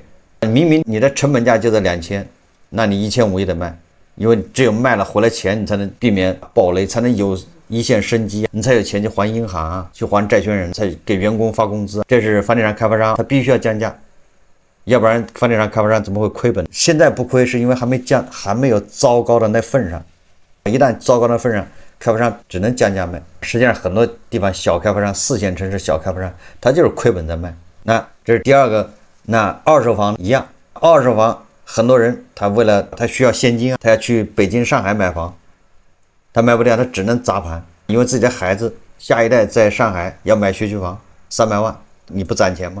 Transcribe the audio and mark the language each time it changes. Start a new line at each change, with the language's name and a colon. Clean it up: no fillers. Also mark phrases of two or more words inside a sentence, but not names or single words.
Chinese: 明明你的成本價就在2000，那你1500也得賣，因為只有賣了回來錢，你才能避免爆雷，才能有一線生機，你才有錢去還銀行啊，去還債權人，才給員工發工資。這是房地產開發商，他必須要降價，要不然房地產開發商怎麼會虧本？現在不虧是因為還沒降，還沒有糟糕的那份上。一旦糟糕的份上，開發商只能降價賣。實際上很多地方小開發商，4線城市小開發商，他就是虧本在賣。那這是第二個。那二手房一樣，二手房很多人他為了他需要現金啊，他要去北京、上海買房，他買不掉，他只能砸盤，因為自己的孩子下一代在上海要買學區房300萬，你不攢錢嗎？